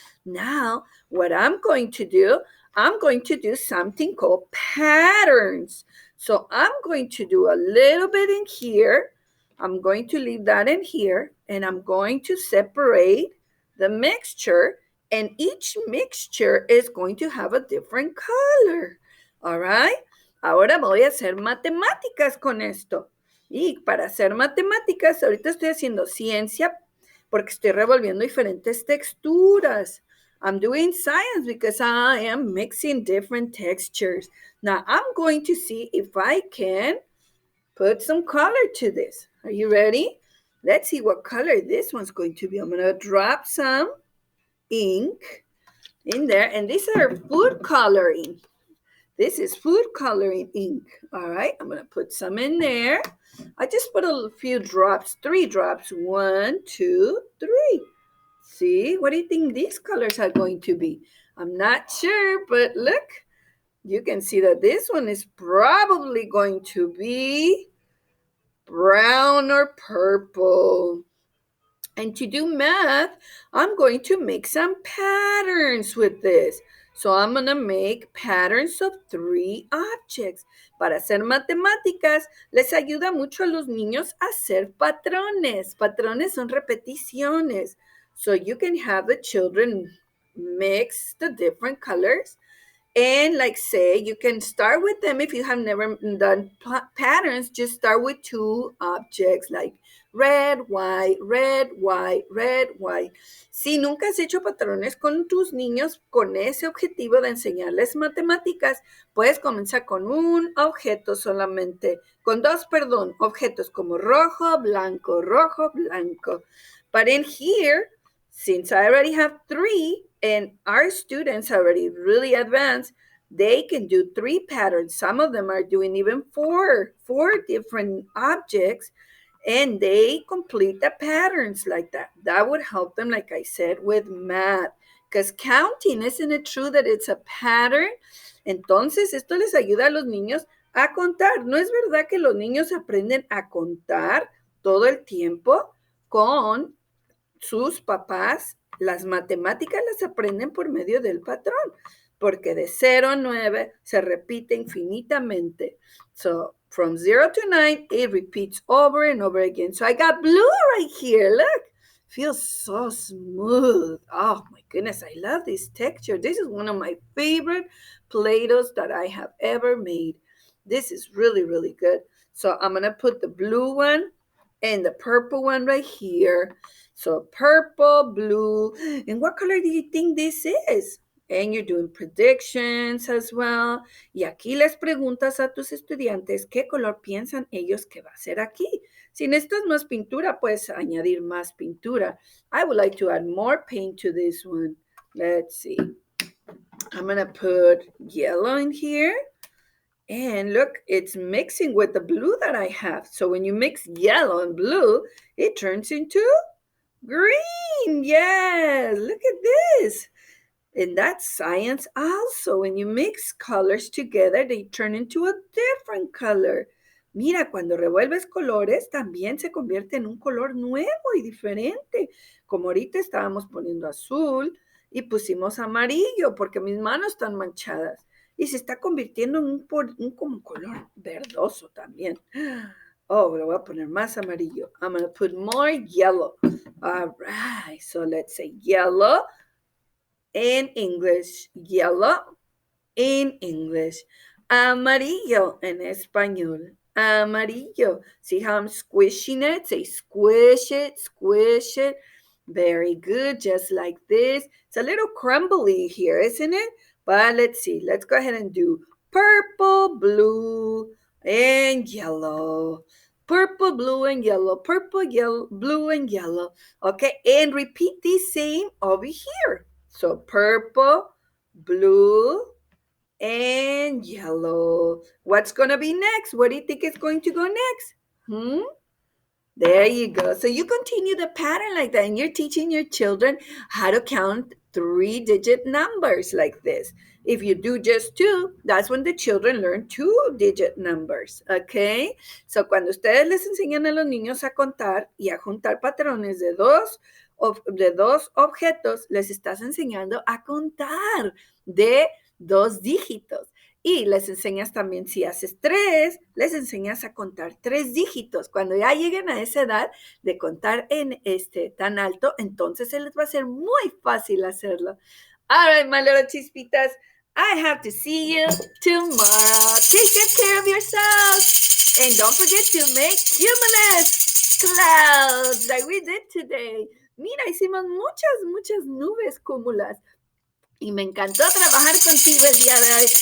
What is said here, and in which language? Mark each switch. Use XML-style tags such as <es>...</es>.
<en>Now, what I'm going to do something called patterns. So I'm going to do a little bit in here. I'm going to leave that in here, and I'm going to separate the mixture, and each mixture is going to have a different color. All right?</en> <es>Ahora voy a hacer matemáticas con esto. Y para hacer matemáticas, ahorita estoy haciendo ciencia porque estoy revolviendo diferentes texturas.</es> <en>I'm doing science because I am mixing different textures. Now, I'm going to see if I can put some color to this. Are you ready? Let's see what color this one's going to be. I'm going to drop some ink in there, and these are food coloring. This is food coloring ink. All right, I'm going to put some in there. I just put a few drops, 3 drops. 1, 2, 3. See, what do you think these colors are going to be? I'm not sure, but look, you can see that this one is probably going to be brown or purple. And to do math, I'm going to make some patterns with this. So I'm going to make patterns of 3 objects.</en> <es>Para hacer matemáticas, les ayuda mucho a los niños a hacer patrones. Patrones son repeticiones.</es> <en>So you can have the children mix the different colors. And like say, you can start with them if you have never done patterns. Just start with 2 objects like Red, white, red, white, red, white.</en> <es>Si nunca has hecho patrones con tus niños con ese objetivo de enseñarles matemáticas, puedes comenzar con un objeto solamente, con dos, perdón, objetos como rojo, blanco, rojo, blanco.</es> <en>But in here, since I already have three and our students are already really advanced, they can do three patterns. Some of them are doing even four different objects, and they complete the patterns like that. That would help them, like I said, with math. Because counting, isn't it true that it's a pattern?</en> <es>Entonces, esto les ayuda a los niños a contar. ¿No es verdad que los niños aprenden a contar todo el tiempo con sus papás? Las matemáticas las aprenden por medio del patrón, porque de 0 a 9 se repite infinitamente.</es> <en>So from 0 to 9, it repeats over and over again. So I got blue right here. Look, feels so smooth. Oh my goodness, I love this texture. This is one of my favorite Play-Dohs that I have ever made. This is really, really good. So I'm going to put the blue one and the purple one right here. So purple, blue. And what color do you think this is? And you're doing predictions as well.</en> <es>Y aquí les preguntas a tus estudiantes qué color piensan ellos que va a ser aquí. Si necesitas más pintura, puedes añadir más pintura.</es> <en>I would like to add more paint to this one. Let's see. I'm going to put yellow in here. And look, it's mixing with the blue that I have. So when you mix yellow and blue, it turns into green. Yes, look at this. And that's science also. When you mix colors together, they turn into a different color.</en> <es>Mira, cuando revuelves colores, también se convierte en un color nuevo y diferente. Como ahorita estábamos poniendo azul y pusimos amarillo porque mis manos están manchadas. Y se está convirtiendo en un como color verdoso también. Oh, le voy a poner más amarillo.</es> <en>I'm going to put more yellow. All right, so let's say yellow in English. Yellow in English.</en> <es>Amarillo en español.</es> <en>Amarillo. See how I'm squishing it? Say squish it, squish it. Very good, just like this. It's a little crumbly here, isn't it? But let's see. Let's go ahead and do purple, blue, and yellow. Purple, blue, and yellow. Purple, yellow, blue, and yellow. Okay, and repeat the same over here. So purple, blue, and yellow. What's going to be next? What do you think is going to go next? There you go. So you continue the pattern like that, and you're teaching your children how to count 3-digit numbers like this. If you do just 2, that's when the children learn 2-digit numbers, okay?</en> <es>So cuando ustedes les enseñan a los niños a contar y a juntar patrones de dos objetos, les estás enseñando a contar de 2 dígitos. Y les enseñas también, si haces 3, les enseñas a contar 3 dígitos. Cuando ya lleguen a esa edad de contar en tan alto, entonces se les va a ser muy fácil hacerlo.</es> <en>All right, my little chispitas, I have to see you tomorrow. Take good care of yourselves. And don't forget to make cumulus clouds like we did today.</en> <es>Mira, hicimos muchas nubes cúmulas. Y me encantó trabajar contigo el día de hoy.</es>